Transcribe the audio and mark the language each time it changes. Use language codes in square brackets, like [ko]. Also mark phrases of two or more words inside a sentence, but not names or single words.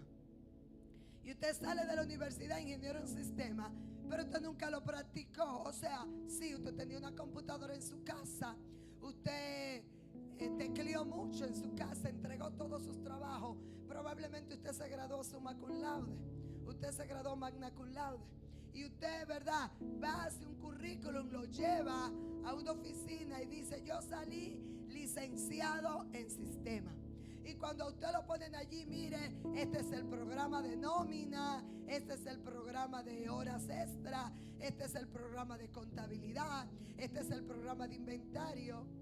[es] Y usted sale de la universidad ingeniero en sistema, pero usted nunca lo practicó. O sea, sí, usted tenía una computadora en su casa, usted tecleó mucho en su casa, entregó todos sus trabajos. Probablemente usted se graduó [la] summa cum laude, [es] usted se graduó [la] magna cum laude. [es] Y usted, ¿verdad?, va, hace un currículum, lo lleva a una oficina y dice: yo salí licenciado en sistema. Y cuando a usted lo ponen allí, mire, este es el programa de nómina, este es el programa de horas extra, este es el programa de contabilidad, este es el programa de inventario.